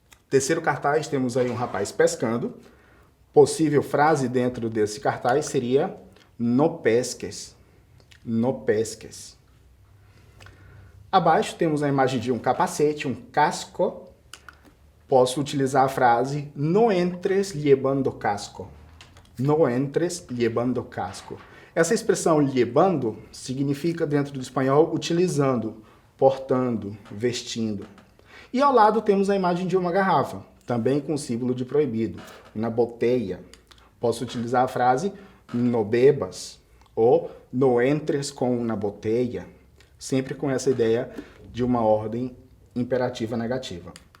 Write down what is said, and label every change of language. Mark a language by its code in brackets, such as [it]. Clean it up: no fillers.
[pt] Terceiro cartaz, temos aí um rapaz pescando. Possível frase dentro desse cartaz seria [es] no pesques. No pesques. [pt] Abaixo temos a imagem de um capacete, um casco. Posso utilizar a frase [es] no entres llevando casco. No entres llevando casco. [pt] Essa expressão llevando significa, dentro do espanhol, utilizando, portando, vestindo. E ao lado temos a imagem de uma garrafa, também com símbolo de proibido, na botella. Posso utilizar a frase [es] no bebas [pt] ou [es] no entres com una botella, [pt] sempre com essa ideia de uma ordem imperativa negativa.